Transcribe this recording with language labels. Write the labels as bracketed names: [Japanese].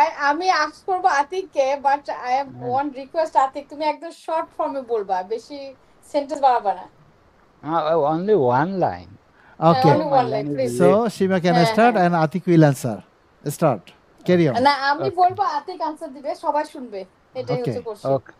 [Bangla] আমি আস্ক করব আতিককে, [English] But I have one request. [Bangla] Atik তুমি একদম শর্ট ফর্মে বলবা, বেশি সেন্টেন্স বাড়াবা না। [English] Only one line. Okay. Only one line, please. So Shima can start and Atik will answer. Start. Carry on. [Bangla] না আমি বলবো, আতিক আনসার দিবে, সবাই শুনবে, এটাই হচ্ছে কোশ্চেন।